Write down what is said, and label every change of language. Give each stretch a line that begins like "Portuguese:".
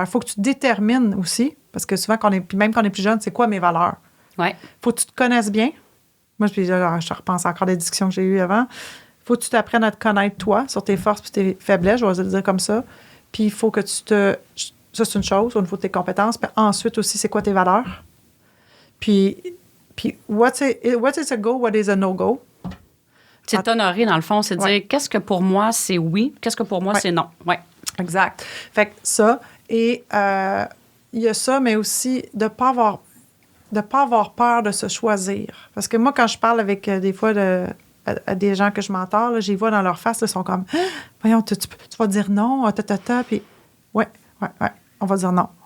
French: Il faut que tu détermines aussi, parce que souvent, même quand on est plus jeune, c'est quoi mes valeurs? Oui. Il faut que tu te connaisses bien. Moi, je repense encore des discussions que j'ai eues avant. Il faut que tu t'apprennes à te connaître, toi, sur tes forces et tes faiblesses, je vais le dire comme ça. Puis il faut que ça, c'est une chose au niveau de tes compétences. Puis ensuite aussi, c'est quoi tes valeurs?
English: Puis what is a go, what is a no-go?
French: C'est t'honorer, dans le fond, c'est dire qu'est-ce que pour moi, c'est oui, qu'est-ce que pour moi, c'est non. Oui. Exact. Fait que ça, et il y a ça, mais aussi de pas avoir peur de se choisir. Parce que moi, quand je parle avec des fois à des gens que je m'entends, j'y vois dans leur face, ils sont comme « Voyons, tu vas dire non, puis ouais, on va dire non.